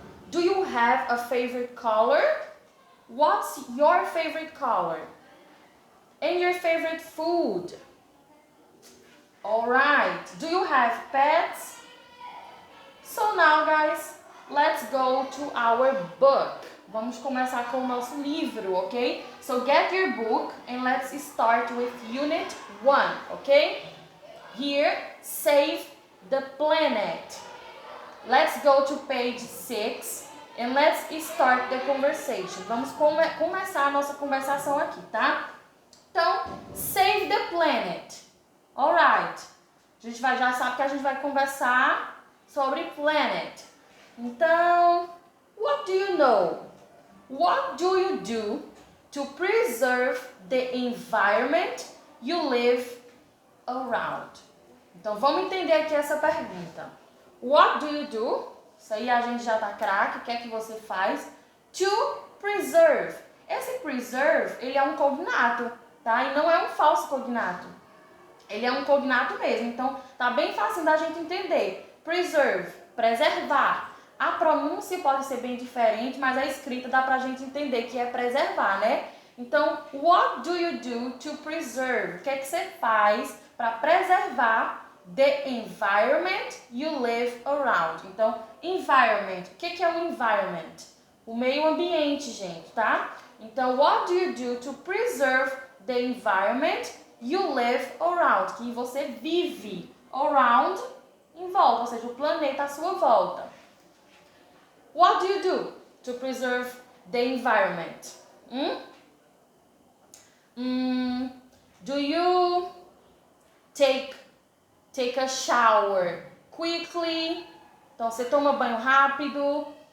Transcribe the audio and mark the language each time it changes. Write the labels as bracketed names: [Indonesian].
[English] Do you have a favorite color? What's your favorite color? And your favorite food? Alright, do you have pets? So now guys, let's go to our book. [Portuguese] Vamos começar com o nosso livro, ok? [English] So get your book and let's start with Unit 1, ok? Here, save the planet. Let's go to page 6 and let's start the conversation. [Portuguese] Vamos começar a nossa conversação aqui, tá? Então, [English] save the planet. [Portuguese] Alright. A gente já sabe que a gente vai conversar sobre planet. Então, [English] what do you know? What do you do to preserve the environment you live around? [Portuguese] Então, vamos entender aqui essa pergunta. [English] What do you do? [Portuguese] Isso aí a gente já tá craque. O que é que você faz? [English] To preserve. [Portuguese] Esse preserve, ele é um cognato, tá? E não é um falso cognato. Ele é um cognato mesmo. Então, tá bem fácil da gente entender. Preserve, preservar. A pronúncia pode ser bem diferente, mas a escrita dá pra gente entender que é preservar, né? Então, [English] what do you do to preserve? [Portuguese] O que é que você faz para preservar [English] the environment you live around? [Portuguese] Então, environment. O que é o environment? O meio ambiente, gente, tá? Então, [English] what do you do to preserve the environment you live around? [Portuguese] Que você vive. Around, em volta, ou seja, o planeta à sua volta. [English] What do you do to preserve the environment? Do you take a shower quickly? [Portuguese] Então, você toma banho rápido.